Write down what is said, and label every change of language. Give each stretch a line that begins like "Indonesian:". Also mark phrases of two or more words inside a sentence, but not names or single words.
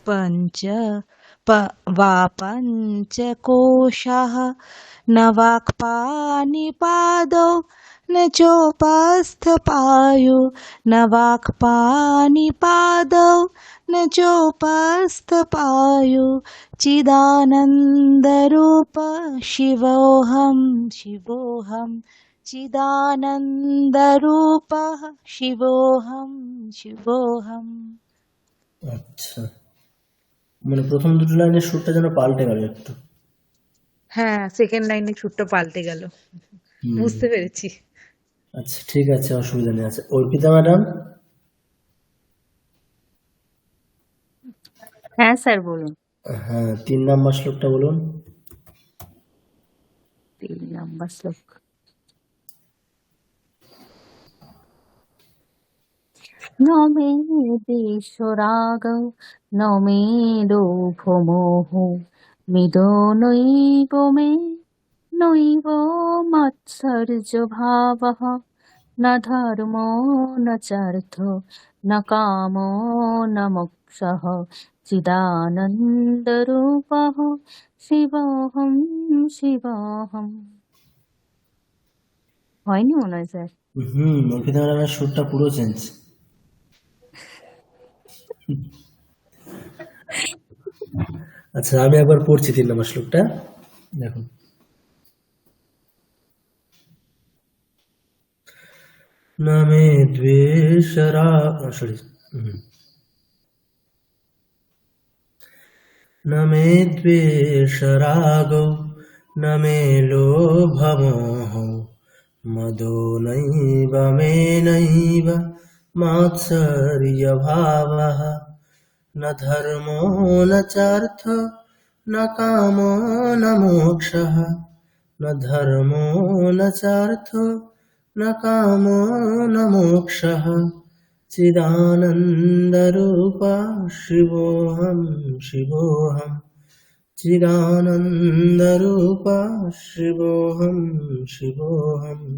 Sanskrit: वा पञ्चकोशाः न वाक्पाणिपादौ न चोपस्थपायु न वाक्पाणिपादौ न चोपस्थपायु चिदानन्दरूप शिवोऽहं शिवोऽहं चिदानन्दरूपः शिवोऽहं शिवोऽहम्।
Bangla: আচ্ছা, মানে প্রথম দুটো লাইনের সুরটা যেন পাল্টে গেল একটু। হ্যাঁ, সেকেন্ড লাইনে সুরটা পাল্টে গেল। হুম। বুঝতে পেরেছি। আচ্ছা ঠিক আছে, অসুবিধা নেই। আচ্ছা অর্পিতা ম্যাডাম, হ্যাঁ স্যার বলুন। হ্যাঁ 3 নাম্বার শ্লোকটা বলুন। 3 নাম্বার শ্লোক।
Sanskrit: ন মে দ্বেষরাগ ন মে লোভমোহ মৃদো নৈব মে নৈব মাৎসর্যভাবः ন ধর্মো ন চার্থ ন কামো ন মোক্ষः চিদানন্দরূপः শিবোহম শিবোহম।
Bangla: হয়নি মনে হয় স্যার। অর্পিতা ম্যাডামের সুরটা পুরো চেঞ্জ। আচ্ছা আমি একবার পড়ছি 3 নাম্বার শ্লোকটা, দেখুন। না মে দ্বেষরা
Sanskrit: সরি न मे द्वेषरागो न मे लोभमोहो मदो नैव मे नैव मात्सर्यभावः न धर्मो न चार्थो न कामो न मोक्षः न धर्मो न चार्थो न कामो न मोक्षः चिदानन्दरूपा शिवोऽहं शिवोऽहं चिदानन्दरूपा शिवोऽहं शिवोऽहं।